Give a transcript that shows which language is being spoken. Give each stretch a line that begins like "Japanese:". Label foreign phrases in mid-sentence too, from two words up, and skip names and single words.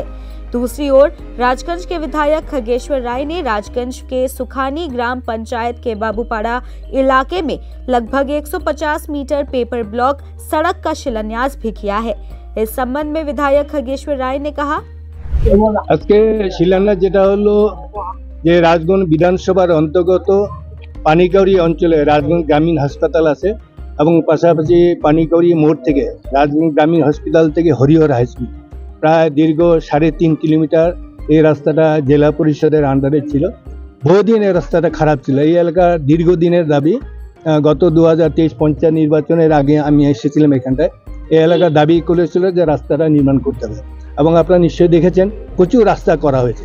Hindi: दूसरी ओर राजगंज के विधायक खगेश्वर राय ने राजगंज के सुखानी ग्राम पंचायत के बाबूपाड़ा इलाके में लगभग 150 मीटर पेपर ब्लॉक सड़क का शिलान्यास भी किया है। इस संबंध में विधायक खगेश्वर राय ने कहा,
Bangla: আজকে শিলান্যাস যেটা হলো যে রাজগঞ্জ বিধানসভার অন্তর্গত পানীকৌড়ি অঞ্চলে রাজগঞ্জ গ্রামীণ হাসপাতাল আছে এবং পাশাপাশি পানীকৌড়ি মোড় থেকে রাজগঞ্জ গ্রামীণ হসপিটাল থেকে হরিহর হাই স্কুল প্রায় দীর্ঘ 3.5 কিলোমিটার এই রাস্তাটা জেলা পরিষদের আন্ডারে ছিল। বহুদিন এই রাস্তাটা খারাপ ছিল। এই এলাকার দীর্ঘদিনের দাবি, গত 2023 পঞ্চায়েত নির্বাচনের আগে আমি এসেছিলাম এখানটায়। এই এলাকার দাবি করেছিল যে রাস্তাটা নির্মাণ করতে হবে এবং আপনারা নিশ্চয়ই দেখেছেন প্রচুর রাস্তা করা হয়েছে।